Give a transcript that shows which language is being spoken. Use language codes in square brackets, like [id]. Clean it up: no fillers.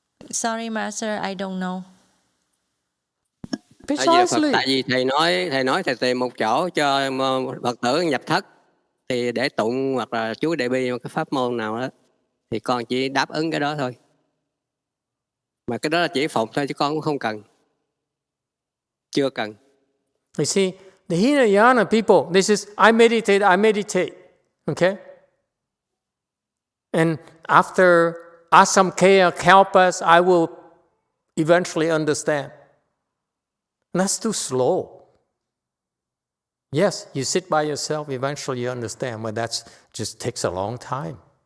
[en] Sorry, Master, I don't know. Precisely. [vi] Tại vì thầy tìm một chỗ cho Phật tử nhập thất thì để tụng hoặc là chú đại bi một cái pháp môn nào đó thì con chỉ đáp ứng cái đó thôi. Mà cái đó là chỉ phụng thôi chứ con cũng không cần. Chưa cần. [en] You see, the Hinayana people, this is, I meditate, okay? And after Asamkaya Kalpas, I will eventually understand. And that's too slow. Yes, you sit by yourself, eventually you understand, but that just takes a long time.